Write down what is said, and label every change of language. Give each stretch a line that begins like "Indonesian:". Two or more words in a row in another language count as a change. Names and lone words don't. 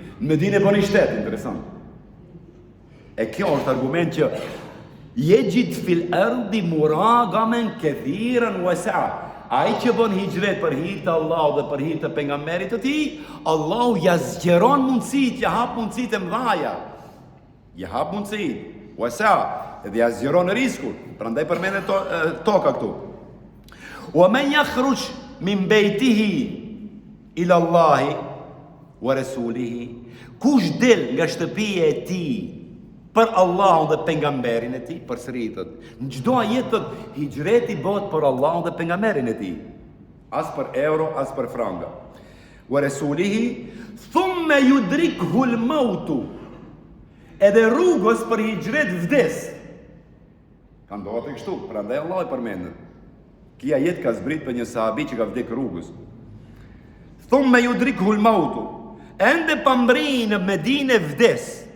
Albanian: Në Medinë bën shtet, interesant. E kjo është argument që
Arabic: يجد في الأرض مراغما كثيرا وسعة'.
Albanian: Ai që bën hijret për hir të Allahut dhe për hir të pejgamberit të tij, Allahu ja zgjeron mundësitë, ja hap mundësitë e mëdha. Ja hap mundësitë. Wasa, dhe ja zgjeron riskun. Prandaj përmendet toka këtu.
Arabic: ومن يخرج من بيته إلى الله ورسوله.
Albanian: Kush del nga shtëpia e tij për Allahun dhe pejgamberin e tij, përsëritet. Në çdo ajet hijreti bëhet për Allahun dhe pejgamberin e tij. As për euro, as për franga.
Arabic: ورسوله ثم يدركه الموت.
Albanian: Edhe rrugës për hijret vdes. Ka ndodhur kështu, prandaj Allah e përmendet. Kia ajet ka zbrit për një sahabi që ka vdek rrugës.
Arabic: ثم يدركه الموت.
Albanian: Ende pambrin në Medinë vdes.